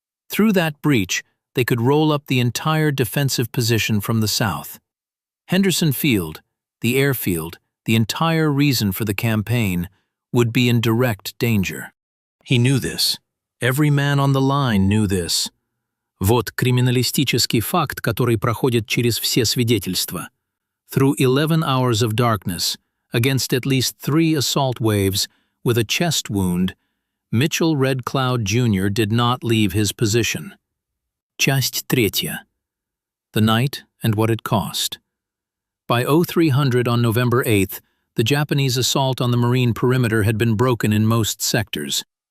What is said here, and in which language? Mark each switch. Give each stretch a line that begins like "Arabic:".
English: Through that breach, they could roll up the entire defensive position from the south. Henderson Field, the airfield, the entire reason for the campaign, would be in direct danger. He knew this. Every man on the line knew this.
Russian: Вот криминалистический факт, который проходит через все свидетельства.
English: Through 11 hours of darkness, against at least 3 assault waves, with a chest wound, Mitchell Red Cloud Jr. did not leave his position.
Russian: Часть третья.
English: The night and what it cost. By 0300 on November 8th, the Japanese assault on the marine perimeter had been broken in most sectors.